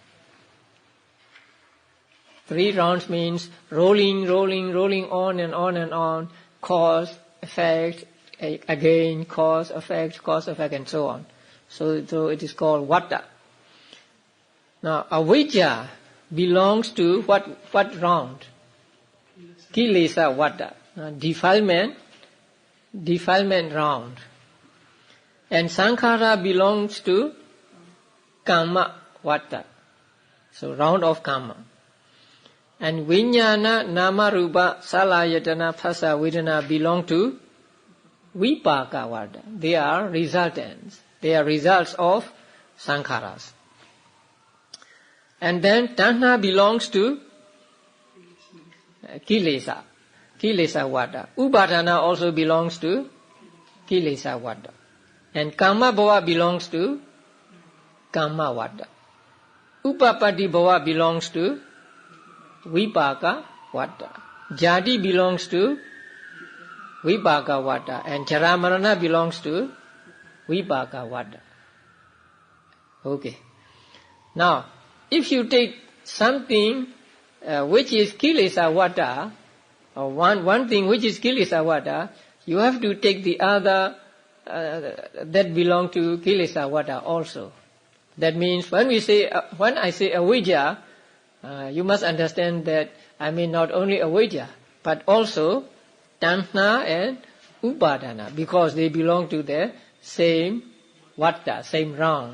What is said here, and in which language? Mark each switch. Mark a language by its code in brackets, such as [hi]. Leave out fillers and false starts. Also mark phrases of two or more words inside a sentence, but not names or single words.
[en] 3 rounds means rolling on and on and on, cause, effect, again, cause, effect, and so on. So it is called vatta. Now, avijja belongs to what round? [pi] Kilesa vatta, [en] defilement round. And sankhara belongs to [pi] kamma vatta, [en] so round of kamma. And [pi] vijnana, nama, rupa, salayatana, phasa, vedana [en] belong to [pi] vipaka vatta. [en] They are resultants. They are results of sankharas. And then tanha belongs to [pi] kilesa vatta. [en] Upadana also belongs to [pi] kilesa vatta. [en] And [pi] kama bhava [en] belongs to [pi] kama vatta. Upapati bhava [en] belongs to [pi] vipaka vatta. [en] Jati belongs to [pi] vipaka vatta. [en] And jaramarana belongs to [pi] vipaka vatta. [en] Okay. Now, if you take something which is [pi] kilesa vatta, [en] or one thing which is [pi] kilesa vatta, [en] you have to take the other that belong to [pi] kilesa vatta [en] also. That means when I say avijja, You must understand that, not only avidya, but also tanha and upadana, because they belong to the same vata, same round.